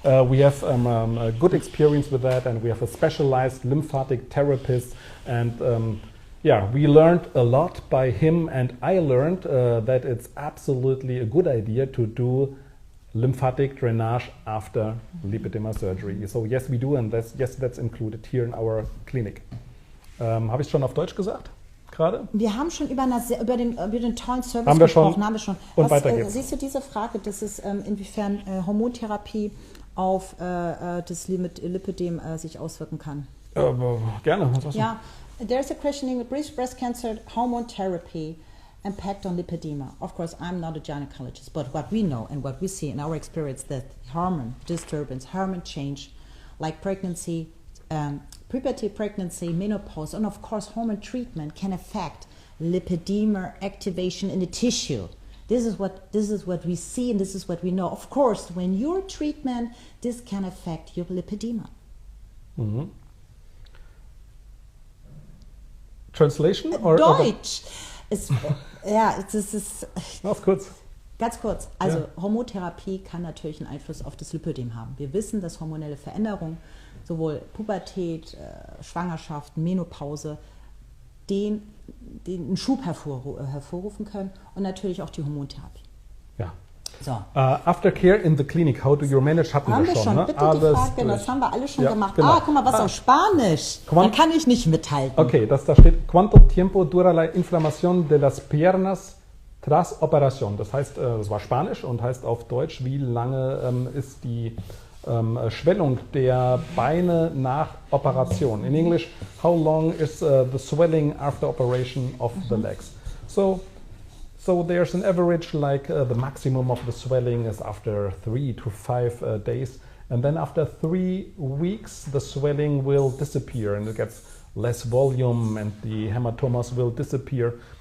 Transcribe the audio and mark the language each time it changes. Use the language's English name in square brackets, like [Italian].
[English] We have a good experience with that, and we have a specialized lymphatic therapist. And yeah, we learned a lot by him, and I learned that it's absolutely a good idea to do lymphatic drainage after lipedema surgery. So yes, we do, and that's included here in our clinic. [German] Habe ich schon auf Deutsch gesagt? Gerade? Wir haben schon über den tollen Service gesprochen. Haben wir schon. Und weiter geht's. Siehst du diese Frage, das ist inwiefern Hormontherapie auf das Lipödem sich auswirken kann? Gerne. Was [English] ja, there's a questioning with breast cancer hormone therapy impact on lipedema. Of course, I'm not a gynecologist, but what we know and what we see in our experience that hormone disturbance, hormone change, like pregnancy, puberty, pregnancy, menopause, and of course hormone treatment can affect lipedema activation in the tissue. This is what we see, and this is what we know. Of course, when your treatment, this can affect your lipedema. Mhm. Translation or [German] Deutsch. Es ist ganz kurz. Ganz kurz. Also Hormontherapie kann natürlich einen Einfluss auf das Lipödem haben. Wir wissen, dass hormonelle Veränderungen, sowohl Pubertät, Schwangerschaft, Menopause, den Schub hervorrufen können, und natürlich auch die Hormontherapie. Ja. So. [English] Aftercare in the clinic, how do you manage? [German] Hatten wir schon, ne? Bitte alles die Frage, das haben wir alle schon gemacht. Genau. Ah, guck mal, was auf Spanisch. Dann kann ich nicht mithalten. Okay, da steht, [Spanish] ¿Cuánto tiempo dura la inflamación de las piernas tras operación? [German] Das heißt, das war Spanisch und heißt auf Deutsch, wie lange ist die Schwellung der Beine nach Operation? [English] In English, how long is the swelling after operation of the legs? So there's an average, like the maximum of the swelling is after 3 to 5 days, and then after 3 weeks the swelling will disappear and it gets less volume and the hematomas will disappear.